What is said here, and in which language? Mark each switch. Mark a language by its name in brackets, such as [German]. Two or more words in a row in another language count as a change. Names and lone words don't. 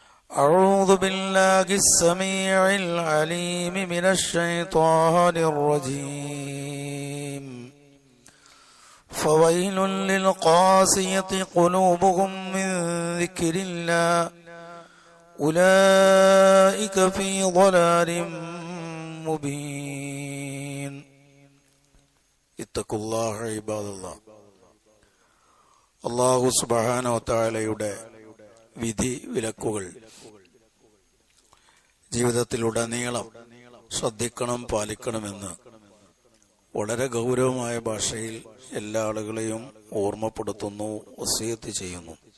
[Arabic] أعوذ بالله السميع العليم من الشيطان الرجيم فويل للقاسية قلوبهم من ذكر الله أولئك في ضلال مبين اتقوا الله عباد الله. الله سبحانه وتعالى [Malayalam] വിധി വിലക്കുകൾ ജീവിതത്തിലുടനീളം ശ്രദ്ധിക്കണം, പാലിക്കണമെന്ന് വളരെ ഗൗരവമായ ഭാഷയിൽ എല്ലാ ആളുകളെയും ഓർമ്മപ്പെടുത്തുന്നു, വസിയത്ത് ചെയ്യുന്നു.